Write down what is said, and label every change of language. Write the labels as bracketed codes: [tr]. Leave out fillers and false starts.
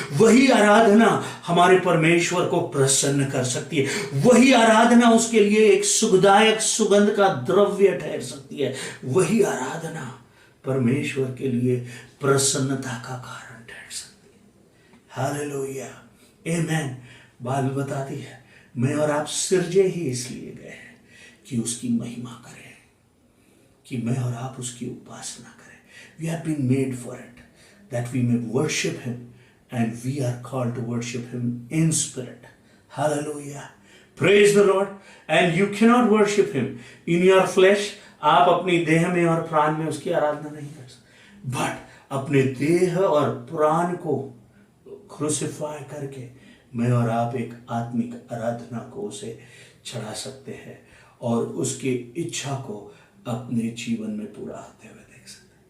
[hi] वही आराधना हमारे परमेश्वर को प्रसन्न कर सकती है, वही आराधना उसके लिए एक सुखदायक सुगंध का द्रव्य ठहर सकती है, वही आराधना परमेश्वर के लिए प्रसन्नता का कारण ठहर सकती है। हालेलुया, आमेन। बाइबल बताती है, मैं और आप सिरजे ही इसलिए गए हैं कि उसकी महिमा करें, कि मैं और आप उसकी उपासना करें। [en] We have been made for it, that we may worship him, and we are called to worship him in spirit. Hallelujah. Praise the Lord. And you cannot worship him in your flesh. [hi] आप अपनी देह में और प्राण में उसकी आराधना नहीं कर सकते, बट अपने देह और प्राण को क्रूसिफाई करके मैं और आप एक आत्मिक आराधना को उसे चढ़ा सकते हैं और उसकी इच्छा को अपने जीवन में पूरा होते हुए देख सकते हैं।